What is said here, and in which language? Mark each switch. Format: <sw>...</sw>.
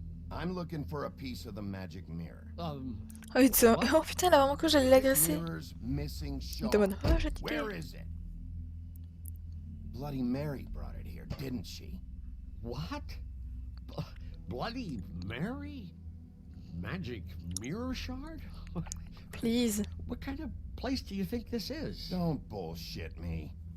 <en>I'm looking for a piece of the magic mirror.</en> <fr>Oh, putain, oh, putain, elle a vraiment cru que j'allais l'agresser.</fr> <en>Mirror's missing</en> <fr>Il</fr> <en>shard.</en> <fr>était en mode, oh, je t'ai</fr> <en>Where is it? Bloody Mary brought it here, didn't she? What? Bloody Mary? Magic mirror shard? Please. What kind of place do you think this is? Don't bullshit me.</en>